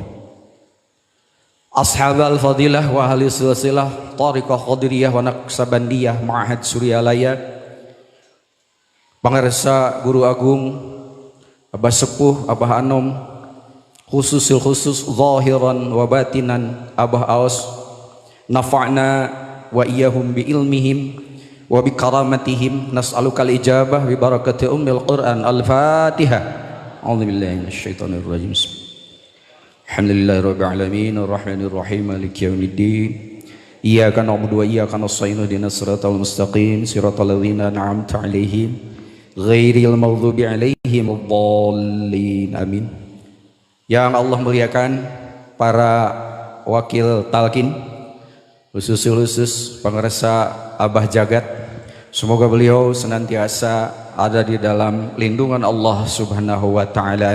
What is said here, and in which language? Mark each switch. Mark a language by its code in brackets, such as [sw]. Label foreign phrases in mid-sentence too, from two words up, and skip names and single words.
[ar] أصحاب الفضيلة وأهل السلسلة الطريقة القادرية والنقشبندية معهد Suryalaya, [su] pangarsa guru agung [ar] Abah Sepuh Abah Anom, خصوص الخصوص ظاهرا وباطنا Abah Aus نفعنا وإياهم بعلمهم وبكراماتهم نسألك الإجابة ببركة أم القرآن. الفاتحة. أعوذ بالله من الشيطان الرجيم الحمد لله رب العالمين الرحمن الرحيم مالك يوم الدين. إياك نعبد وإياك نستعين اهدنا الصراط المستقيم صراط الذين أنعمت عليهم غير المغضوب عليهم ولا الضالين. Amin. [id] Yang Allah muliakan para wakil talqin, khusus pengersa Abah Jagat, semoga beliau senantiasa ada di dalam lindungan Allah [ar] سبحانه وتعالى.